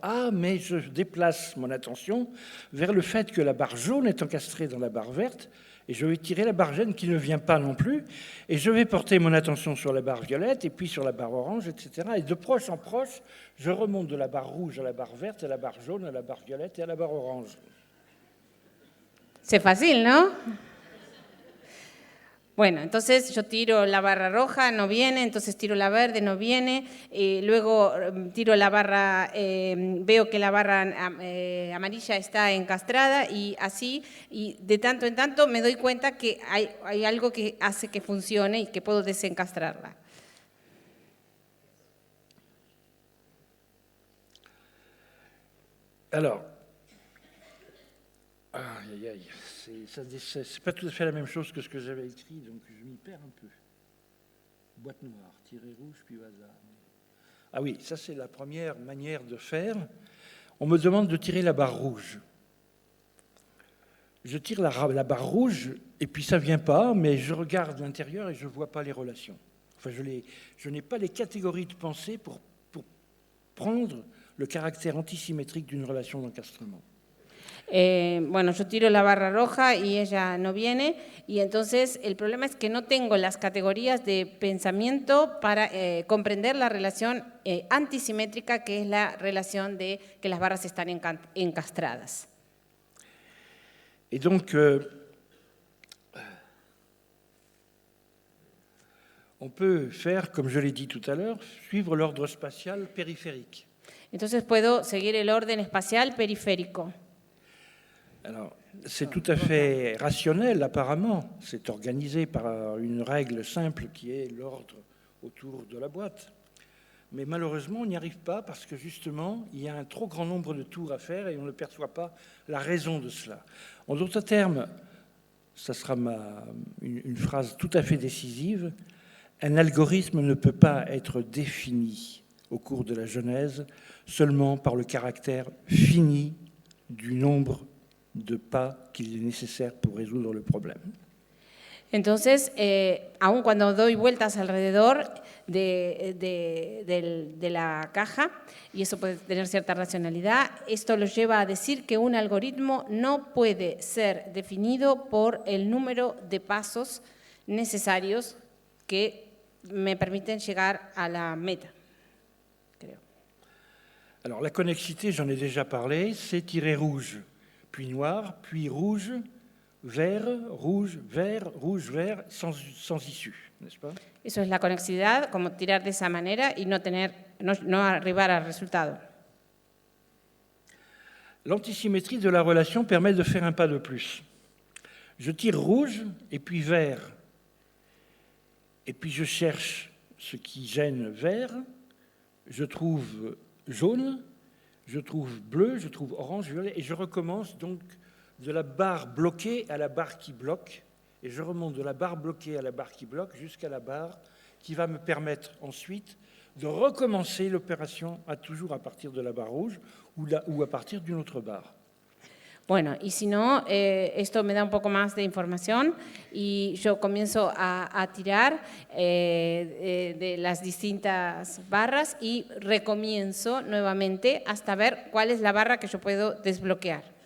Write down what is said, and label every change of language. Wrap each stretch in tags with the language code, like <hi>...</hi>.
<fr>Ah, mais je déplace mon attention vers le fait que la barre jaune est encastrée dans la barre verte et je vais tirer la barre jaune qui ne vient pas non plus. Et je vais porter mon attention sur la barre violette et puis sur la barre orange, etc. Et de proche en proche, je remonte de la barre rouge à la barre verte, à la barre jaune, à la barre violette et à la barre orange. C'est facile,</fr> <es>¿no? Bueno, entonces yo tiro la barra roja, no viene, entonces tiro la verde, no viene, luego tiro la barra, veo que la barra amarilla está encastrada y así, y de tanto en tanto me doy cuenta que hay algo que hace que funcione y que puedo desencastrarla.</es> <fr>Alors, aïe, aïe, c'est pas tout à fait la même chose que ce que j'avais écrit, donc je m'y perds un peu. Boîte noire, tirer rouge, puis au hasard. Ah oui, ça c'est la première manière de faire. On me demande de tirer la barre rouge. Je tire la barre rouge, et puis ça ne vient pas, mais je regarde l'intérieur et je ne vois pas les relations. Enfin, je n'ai pas les catégories de pensée pour prendre le caractère antisymétrique d'une relation d'encastrement.</fr> <es>Bueno, yo tiro la barra roja y ella no viene y entonces el problema es que no tengo las categorías de pensamiento para comprender la relación antisimétrica que es la relación de que las barras están encastradas.</es> <fr>Et donc, on peut faire, comme je l'ai dit tout à l'heure, suivre l'ordre spatial périphérique.</fr> <es>Entonces puedo seguir el orden espacial periférico.</es> <fr>Alors, c'est tout à fait rationnel, apparemment. C'est organisé par une règle simple qui est l'ordre autour de la boîte. Mais malheureusement, on n'y arrive pas parce que justement, il y a un trop grand nombre de tours à faire et on ne perçoit pas la raison de cela. En d'autres termes, ça sera une phrase tout à fait décisive, un algorithme ne peut pas être défini au cours de la Genèse seulement par le caractère fini du nombre de pas qu'il est nécessaire pour résoudre le problème.</fr> <es>Entonces, aun cuando doy vueltas alrededor de la caja, y eso puede tener cierta racionalidad, esto los lleva a decir que un algoritmo no puede ser definido por el número de pasos necesarios que me permiten llegar a la meta, creo.</es> <fr>Alors, la connexité, j'en ai déjà parlé, c'est tirer rouge, puis noir, puis rouge, vert, rouge, vert, sans issue, n'est-ce pas?</fr> <es>Eso es la conexidad, como tirar de esa manera y no arribar al resultado.</es> <fr>L'antisymétrie de la relation permet de faire un pas de plus. Je tire rouge et puis vert. Et puis je cherche ce qui gêne vert, je trouve jaune, je trouve bleu, je trouve orange, violet, et je recommence donc de la barre bloquée à la barre qui bloque, et je remonte de la barre bloquée à la barre qui bloque jusqu'à la barre qui va me permettre ensuite de recommencer l'opération toujours à partir de la barre rouge ou à partir d'une autre barre.</fr> <es>Bueno, y si no, esto me da un poco más de información y yo comienzo a tirar de las distintas barras y recomienzo nuevamente hasta ver cuál es la barra que yo puedo desbloquear.</es>